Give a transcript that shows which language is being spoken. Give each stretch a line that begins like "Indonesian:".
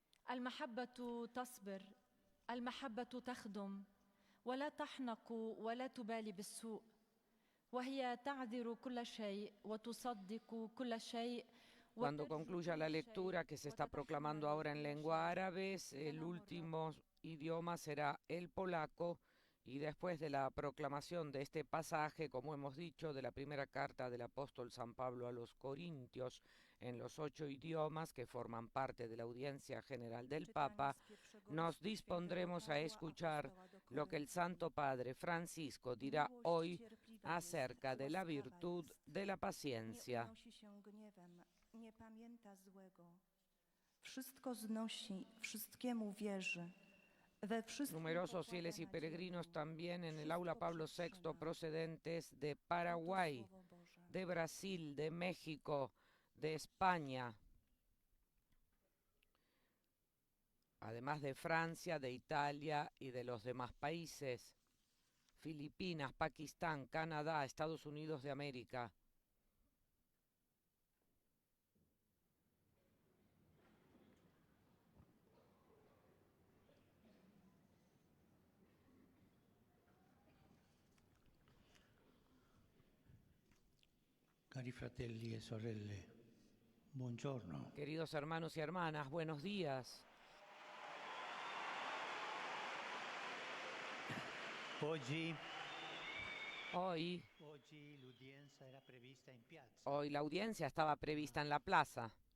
Arabic: المحبة تصبر، المحبة تخدم، ولا تحنق ولا تبالي بالسوء، وهي تعذر كل شيء وتصدق كل شيء.
Spanish: Cuando concluya la lectura que se está proclamando ahora en lengua árabe, el último idioma será el polaco. Y después de la proclamación de este pasaje, como hemos dicho, de la primera carta del apóstol San Pablo a los Corintios, en los 8 idiomas que forman parte de la audiencia general del Papa, nos dispondremos a escuchar lo que el Santo Padre Francisco dirá hoy acerca de la virtud de la paciencia.
Polish: Nie pamięta złego. Wszystko znosi, wszystkiemu wierzy.
Spanish: Numerosos fieles y peregrinos también en el aula Pablo VI procedentes de Paraguay, de Brasil, de México, de España, además de Francia, de Italia y de los demás países, Filipinas, Pakistán, Canadá, Estados Unidos de América.
Italian: Cari fratelli e sorelle, buongiorno.
Spanish: Queridos hermanos y hermanas, buenos días. Hoy la audiencia estaba prevista en la plaza.